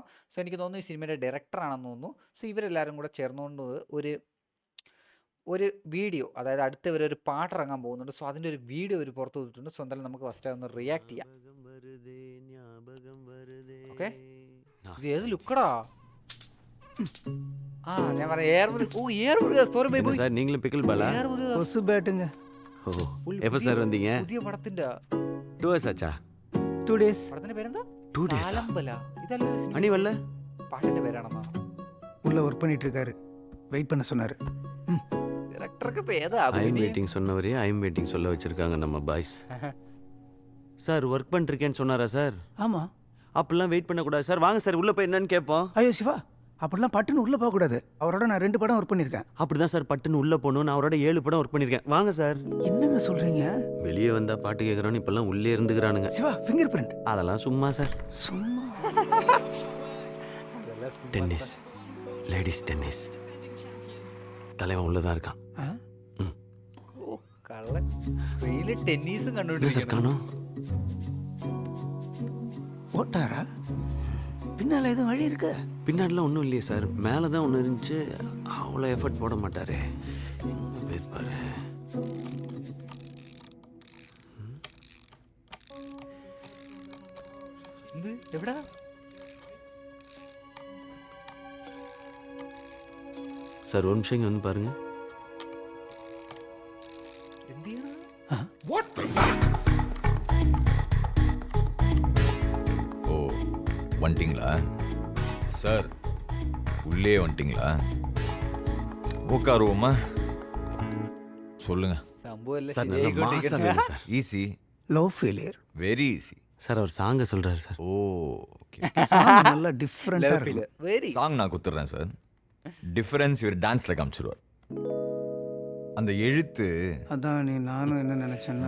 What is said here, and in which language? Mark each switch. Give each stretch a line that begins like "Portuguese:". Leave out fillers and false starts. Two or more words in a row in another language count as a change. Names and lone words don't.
Malayalam: സോ എനിക്ക് തോന്നുന്നു ഈ സിനിമയുടെ ഡയറക്ടറാണെന്ന് തോന്നുന്നു. സോ ഇവരെല്ലാവരും കൂടെ ചേർന്നുകൊണ്ട് ഒരു വീഡിയോ, അതായത് അടുത്ത ഒരു പാട്ട് ഇറങ്ങാൻ പോകുന്നുണ്ട്. സോ അതിൻ്റെ ഒരു വീഡിയോ ഒരു പുറത്ത് വിട്ടിട്ടുണ്ട്. സോ എന്തായാലും നമുക്ക് ഫസ്റ്റ് ഒന്ന് റിയാക്ട് ചെയ്യാം. ഓക്കെ, ഇത് ഏത് ലുക്കടാ? ഞാൻ പറയാം
English: air sorry bye
Tamil: சார் நீங்களும் பிக்கிள் பாலா கொசு பேட்டுங்க. ஓ எப்போ சார் வந்தீங்க?
Malayalam: പുതിയ പടത്തിന്റെ
Tamil: 2 hours ஆச்சா?
English: 2 days.
Malayalam: പടത്തിന്റെ പേരെന്താ?
English: 2 days
Malayalam: സാലമ്പല. ഇതല്ലേ
Tamil: அனி வரல?
Malayalam: പാട്ടിന്റെ പേരാണെന്നാ?
Tamil: உள்ள ஒர்க் பண்ணிட்டு இருக்காரு, வெயிட் பண்ண சொன்னாரு.
Malayalam: ഡയറക്ടർക്ക് പേരാ?
English: I'm waiting
Tamil: சொன்னவரே
English: I'm waiting
Tamil: சொல்ல வச்சிருக்காங்க நம்ம பாய்ஸ். சார் ஒர்க் பண்ணிருக்கேன்னு சொன்னாரா சார்? ஆமா. அப்பெல்லாம் வெயிட் பண்ணக்கூடாது சார். வாங்க சார் உள்ள போய் என்னன்னு கேட்போம். ஐயோ சிவா, அப்படிலாம் பட்டுன்னு உள்ள போக கூடாது. அவரோட நான் 2 படம் ஒர்க் பண்ணிருக்கேன். அப்படிதான் சார் பட்டுன்னு உள்ள போகணும். நான் அவரோட 7 படம் ஒர்க் பண்ணிருக்கேன். வாங்க சார். என்னங்க சொல்றீங்க? வெளியே வந்தா பாட்டு கேட்கறோன்னு இப்பெல்லாம் உள்ளே இருந்துக்கிறானுங்க. சிவா,
English: finger print
Tamil: அதெல்லாம் சும்மா சார். சும்மா. டென்னிஸ், லேடிஸ் டென்னிஸ். தலைவன் உள்ளதான் இருக்கான்.
Malayalam: ഓ കള്ളൻ, വെയില് ടെന്നീസും
Tamil: என்ன சார்
Malayalam: കണ്ടുപിടിക്കുന്നു.
Tamil: காணோம்? ஓட்டாரா? பின்னால எதுவும் வழி இருக்கு? பின்னாடிலாம் ஒன்றும் இல்லையே சார். மேலே தான் ஒன்று இருந்துச்சு. அவ்வளோ எஃபர்ட் போட மாட்டாரே. எங்கே போயிருப்பாரு?
Malayalam: എന്ത് എവിടാ?
Tamil: சார் ஒரு நிமிஷம் இங்கே வந்து பாருங்க.
Malayalam: എന്ത് ചെയ്യണ?
Tamil: ஓ வந்துட்டிங்களா சார்? உள்ளே வந்துட்டிங்களா? உட்காருவோமா? சொல்லுங்க.
Malayalam: സംഭവം എല്ലാം
Tamil: சார் நல்ல மாசா
Malayalam: ശരിയായിക്കൊണ്ടിരിക്കുന്നു.
Tamil: வேணும் சார். ஈஸி,
English: love failure. very easy.
Tamil: சார் அவர் சாங்க சொல்கிறாரு சார். ஓ ஓகே. சாங் நல்லா டிஃபரெண்டா
English: Love
Tamil: இருக்கு.
English: failure. Very.
Tamil: சாங் நான் குத்துறேன் சார். டிஃபரன்ஸ் இவர் டான்ஸ்ல காமிச்சிருவார். அந்த எழுத்து அதான் நானும் என்ன நினைச்சேன்னா,